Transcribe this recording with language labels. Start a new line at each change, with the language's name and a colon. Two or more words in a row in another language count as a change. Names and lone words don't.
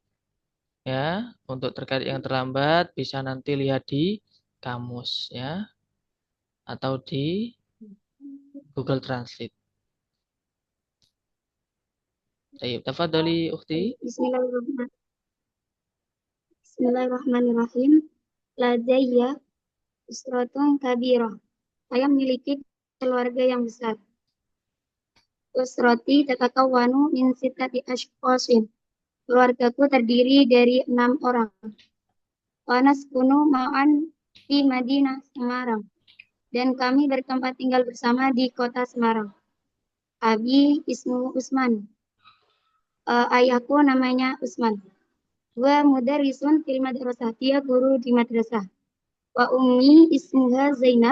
Indonesian: Ya, untuk terkait yang terlambat bisa nanti lihat di kamus ya atau di Google Translate.
Arabic: Baik, تفضلي أختي. بسم الله الرحمن الرحيم. لدي أسرة كبيرة.
Indonesian: Saya memiliki keluarga yang besar.
Arabic: أسرتي تتكون من ستة أشخاص.
Indonesian: Keluargaku terdiri dari 6 orang.
Arabic: ونسكن معا في مدينة Semarang.
Indonesian: Dan kami bertempat tinggal bersama di kota Semarang.
Arabic: أبي اسمه Usman.
Indonesian: Ayahku namanya Usman.
Arabic: ومدرس في المدرسة.
Indonesian: Dia guru di madrasah.
Arabic: وأمي اسمها
Indonesian: Zainab.